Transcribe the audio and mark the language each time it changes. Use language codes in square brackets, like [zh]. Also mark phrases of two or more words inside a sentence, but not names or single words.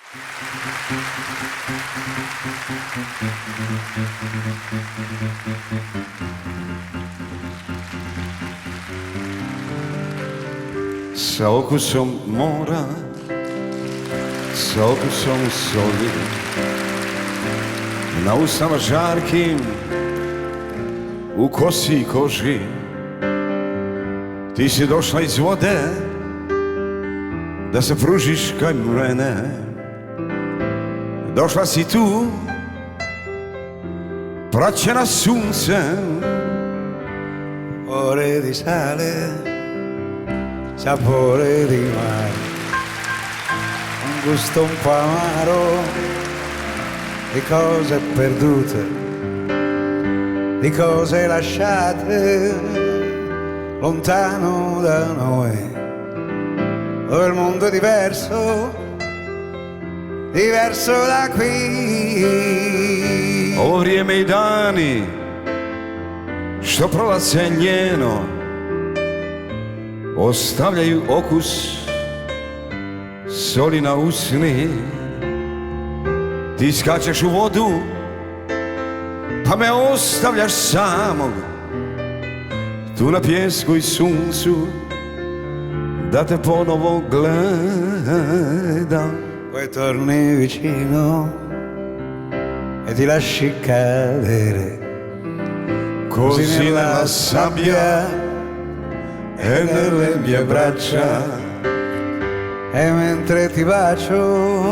[hr] Sa okusom mora, sa okusom soli, na usama žarkim, u kosi i koži. Ti si došla iz vode, da se pružiš kaj mene. Došla si tu, praćena suncem. [it] Ore di sale, sapore di mare, un gusto un po' amaro di cose perdute, di cose lasciate lontano da noi. Oh, il mondo è diverso, diverso da qui. [hr] Ovo vrijeme i dani što prolaze njeno ostavljaju okus soli na usni. Ti skačeš u vodu pa me ostavljaš samog tu na pjesku i suncu da te ponovo gledam. [it] Poi torni vicino e ti lasci cadere Così nella sabbia e nelle mie braccia, e mentre ti bacio